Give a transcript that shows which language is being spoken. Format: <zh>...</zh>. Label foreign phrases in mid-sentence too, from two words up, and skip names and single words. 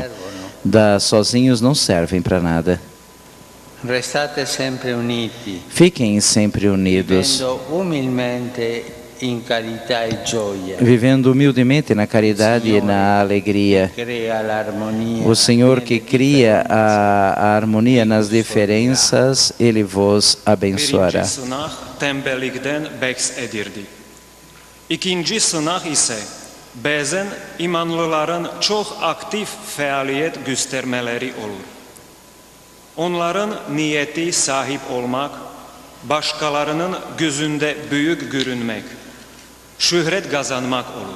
<pt>Sozinhos não servem para nada. Fiquem sempre unidos, vivendo humildemente na caridade e na alegria. O Senhor que cria a harmonia nas diferenças, Ele vos abençoará.</pt> <az>İkinci sınaq isə bəzən imanlıların çox aktiv fəaliyyət göstərmələri olur. Onların niyeti sahip olmaq, başqalarının gözündə büyük görünmək, şöhrət qazanmaq olur.</az>